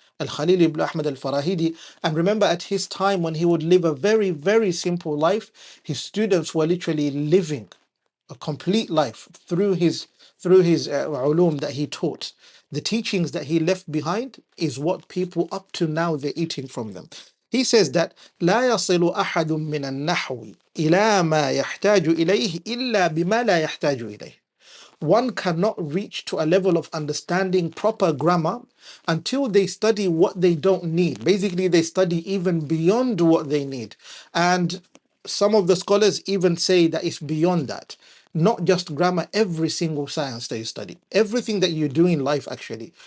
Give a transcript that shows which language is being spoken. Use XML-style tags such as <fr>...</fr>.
<en>Al-Khalil ibn Ahmad al-Farahidi. And remember, at his time when he would live a very, very simple life, his students were literally living a complete life through his ulum that he taught. The teachings that he left behind is what people up to now they're eating from them. He says that</en> <ar>لا يصل أحد من النحو إلى ما يحتاج إليه إلا بما لا يحتاج إليه.</ar> <en>One cannot reach to a level of understanding proper grammar until they study what they don't need. Basically, they study even beyond what they need. And some of the scholars even say that it's beyond that. Not just grammar, every single science that you study, everything that you do in life, actually.</en>